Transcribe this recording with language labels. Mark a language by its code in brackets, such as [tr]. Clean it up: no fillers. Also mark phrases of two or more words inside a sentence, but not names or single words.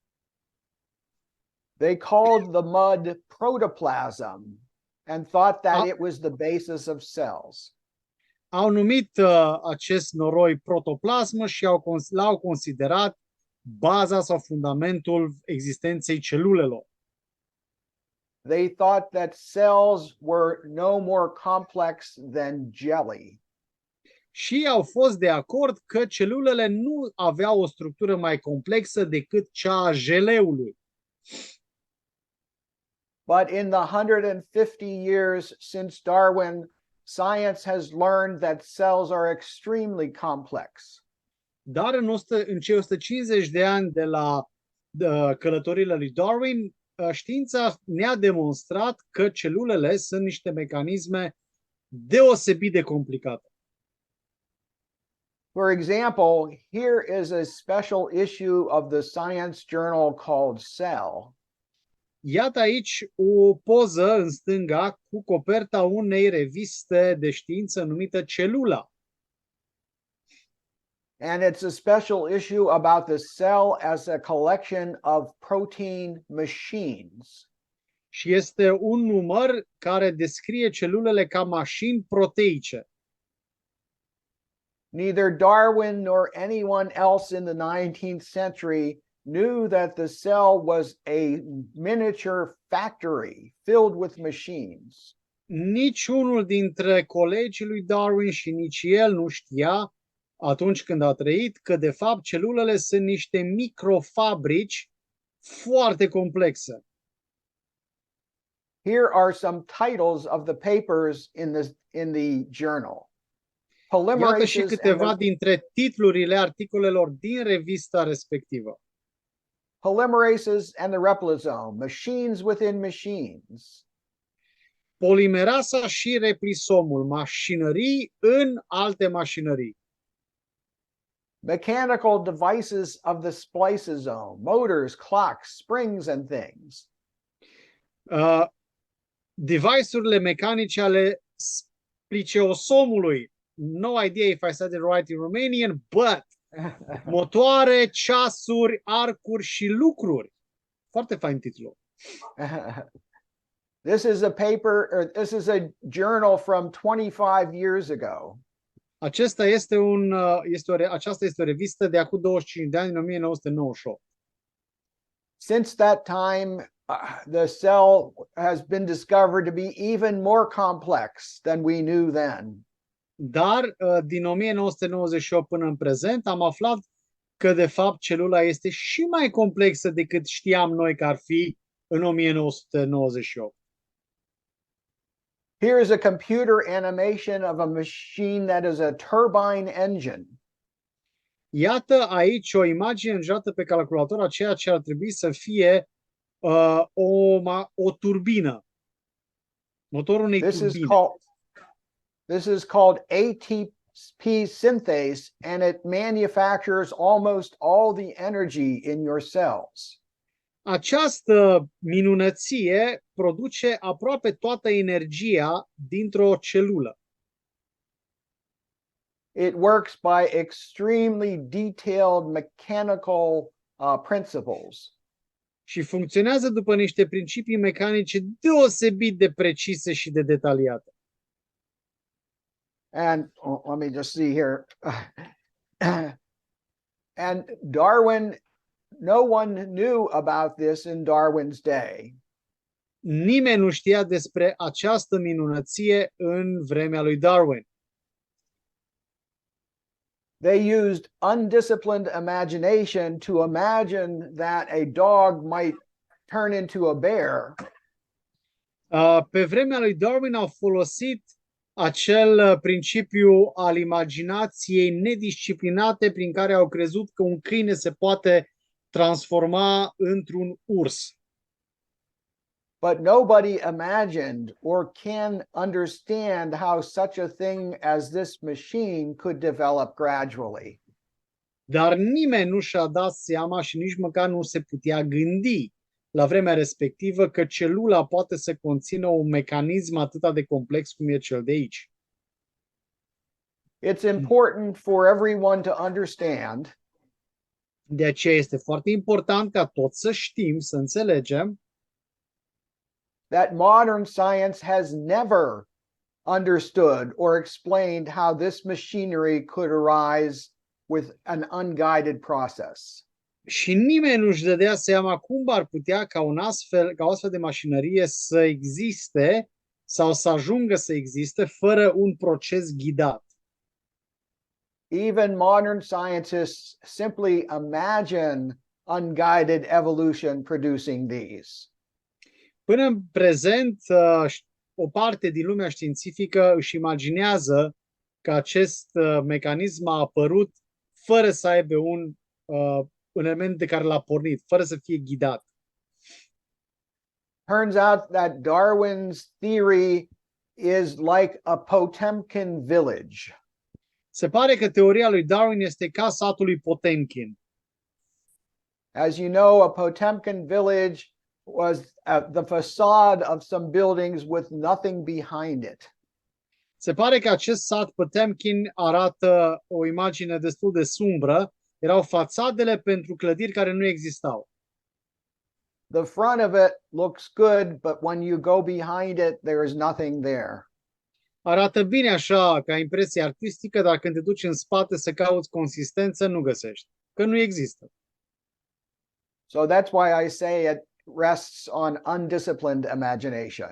[en] They called the mud protoplasm and thought that it was the basis of cells. [ro] Au numit acest noroi protoplasmă și l-au considerat baza sau fundamentul existenței celulelor. [en] They thought that cells were no more complex than jelly. [ro] Și au fost de acord că celulele nu aveau o structură mai complexă decât cea a jeleului. [en] But in the 150 years since Darwin, science has learned that cells are extremely complex. [ro] Dar în cei 150 de ani de la călătoriile lui Darwin, știința ne-a demonstrat că celulele sunt niște mecanisme deosebit de complicate. [en] For example, here is a special issue of the science journal called Cell. [ro] Iată aici o poză în stânga cu coperta unei reviste de știință numită Celula. [en] And it's a special issue about the cell as a collection of protein machines. [ro] Și este un număr care descrie celulele ca mașini proteice. [en] Neither Darwin nor anyone else in the 19th century knew that the cell was a miniature factory filled with machines. [ro] Niciunul dintre colegii lui Darwin și nici el nu știa atunci când a trăit că de fapt celulele sunt niște microfabrici foarte complexe. [en] Here are some titles of the papers in the journal. [ro] Iată și câteva dintre titlurile articolelor din revista respectivă. [en] Polymerases and the replisome, machines within machines. [ro] Polimerasa și replisomul, mașinării în alte mașinării. [en] Mechanical devices of the spliceosome, motors, clocks, springs and things. [ro] Device-urile mecanice ale spliceosomului. [en] No idea if I said it right in Romanian, but [ro] motoare, ceasuri, arcuri și lucruri. Foarte fain titlul. [en] This is a paper, or this is a journal from 25 years ago. [ro] Aceasta este o revistă de acum 25 de ani, în 1998. [en] Since that time, the cell has been discovered to be even more complex than we knew then. [ro] Dar din 1998 până în prezent am aflat că de fapt celula este și mai complexă decât știam noi că ar fi în 1998. [en] Here is a computer animation of a machine that is a turbine engine. [ro] Iată aici o imagine generată pe calculator a ceea ce ar trebui să fie o turbină. Motorul unei turbine. [en] This is called ATP synthase, and it manufactures almost all the energy in your cells. [ro] Această minunăție produce aproape toată energia dintr-o celulă. [en] It works by extremely detailed mechanical principles. [ro] Și funcționează după niște principii mecanice deosebit de precise și de detaliate. [en] And let me just see here. And Darwin, no one knew about this in Darwin's day. [ro] Nimeni nu știa despre această minunăție în vremea lui Darwin. [en] They used undisciplined imagination to imagine that a dog might turn into a bear. [ro] Pe vremea lui Darwin au folosit acel principiu al imaginației nedisciplinate prin care au crezut că un câine se poate transforma într-un urs. [en] But nobody imagined or can understand how such a thing as this machine could develop gradually. [ro] Dar nimeni nu și-a dat seama și nici măcar nu se putea gândi la vremea respectivă că celula poate să conțină un mecanism atât de complex cum e cel de aici. [en] It's important for everyone to understand [ro] De aceea este foarte important ca toți să știm, să înțelegem [en] that modern science has never understood or explained how this machinery could arise with an unguided process. [ro] și nimeni nu-și dădea seama cum ar putea ca o astfel de mașinărie să existe sau să ajungă să existe fără un proces ghidat. [en] Even modern scientists simply imagine unguided evolution producing these. [ro] Până în prezent, o parte din lumea științifică își imaginează că acest mecanism a apărut fără să aibă un element de care l-a pornit, fără să fie ghidat. [en] Turns out that Darwin's theory is like a Potemkin village. [ro] Se pare că teoria lui Darwin este ca satul lui Potemkin. [en] As you know, a Potemkin village was the facade of some buildings with nothing behind it. [ro] Se pare că acest sat Potemkin arată o imagine destul de sumbră. Erau fațadele pentru clădiri care nu existau. [en] The front of it looks good, but when you go behind it, there is nothing there. [ro] Arată bine așa, ca impresie artistică, dar când te duci în spate să cauți consistență, nu găsești, că nu există. [en] So that's why I say it rests on undisciplined imagination.